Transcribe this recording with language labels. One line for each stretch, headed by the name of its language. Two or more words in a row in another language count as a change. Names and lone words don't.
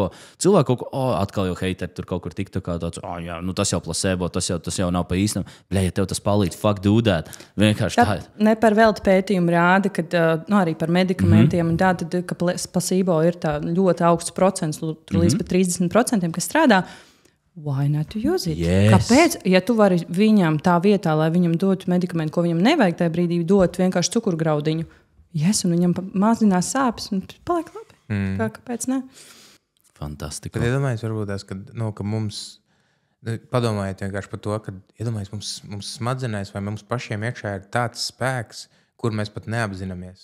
Latvian: Cilvēki kaut ko, atkal jau heiteri tur kaut kur tiktu kā tāds, tas jau placebo, tas jau nav pa īstam. Ja tev tas palīdz, fuck dūdēt. Vienkārši tā. Ne par velti pētījumu rāda, kad arī par medikamentiem, un tā, tad, ka placebo ir tā ļoti augsts procents, līdz pat 30%, kas strādā.
English: Why not to use it? Yes.
Latvian: Kāpēc? Ja tu vari viņam tā vietā, lai viņam dotu medikamentu, ko viņam nevajag tajā brīdī, dot vienkārši cukurgraudiņu, un viņam mazinās sāpes, un paliek labi. Kāpēc ne? Fantastika. Kad iedomājies varbūt tās, ka mums, padomājiet vienkārši par to, ka iedomājies mums smadzenēs vai mums pašiem iekšā ir tāds spēks, kur mēs pat neapzināmies.